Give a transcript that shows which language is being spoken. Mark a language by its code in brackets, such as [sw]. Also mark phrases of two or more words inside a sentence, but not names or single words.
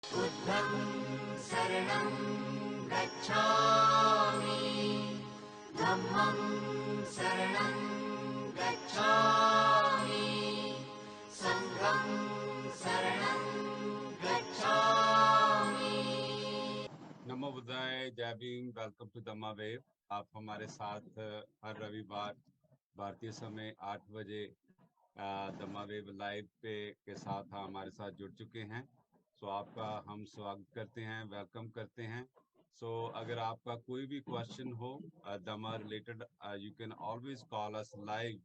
[pi] बुद्धं शरणं गच्छामि, धम्मं शरणं गच्छामि, संघं शरणं गच्छामि। [hi] नमो बुद्धाय, जय भीम। [en] welcome to Dhamma Wave. [hi] आप हमारे साथ हर रविवार भारतीय समय 8 बजे धम्मा वेव लाइव के साथ हमारे साथ जुड़ चुके हैं। सो आपका हम स्वागत करते हैं, वेलकम करते हैं। सो अगर आपका कोई भी क्वेश्चन हो धम्मा रिलेटेड, [en] you can always call us live.